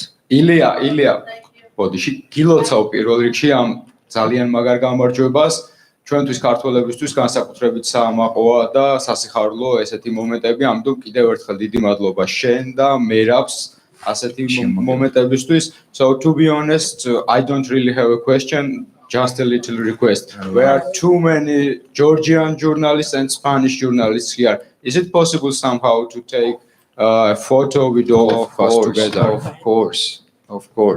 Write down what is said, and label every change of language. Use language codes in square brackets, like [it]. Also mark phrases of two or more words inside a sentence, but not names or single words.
[ka] ილია, ბოდიში გილოცავ პირველ რიგში ამ ძალიან მაგარ გამარჯვებას. ჩვენთვის ქართველებისთვის განსაკუთრებით საამაყოა და სასიხარულო ესეთი მომენტები, ამიტომ კიდევ ერთხელ დიდი მადლობა შენ და მერაბს ასეთი მომენტებისთვის. [en] So to be honest, I don't really have a question, just a little request. There are too many Georgian journalists and Spanish journalists here. Is it possible somehow to take a photo with all of us together? Of course.